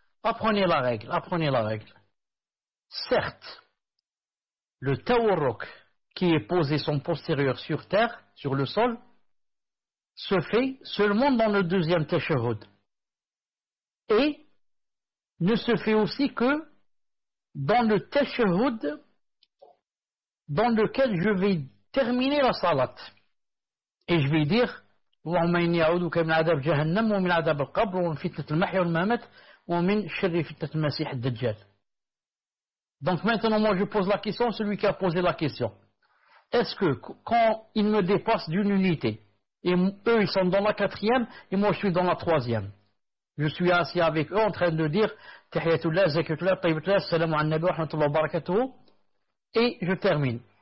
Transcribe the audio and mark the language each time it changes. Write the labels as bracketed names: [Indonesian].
[French] Apprenez la règle, apprenez la règle. Certes, le tawarruk qui est posé son postérieur sur terre, sur le sol, se fait seulement dans le deuxième tashahhud. Et ne se fait aussi que dans le tashahhud dans lequel je vais terminer la salat. Et je vais dire [Arabic] اللهم إني أعوذ من عذاب جهنم ومن عذاب القبر ومن فتنة المحيا والممات ومن شر فتنة المسيح الدجال. [French] Donc maintenant moi je pose la question, celui qui a posé la question. Est-ce que quand ils me dépassent d'une unité, et eux ils sont dans la 4e et moi je suis dans la 3e, je suis assis avec eux en train de dire Tahiyatullah, Zakatullah, Tayyibatullah, Assalamu alaikum wa rahmatullahi wa barakatuh, et je termine.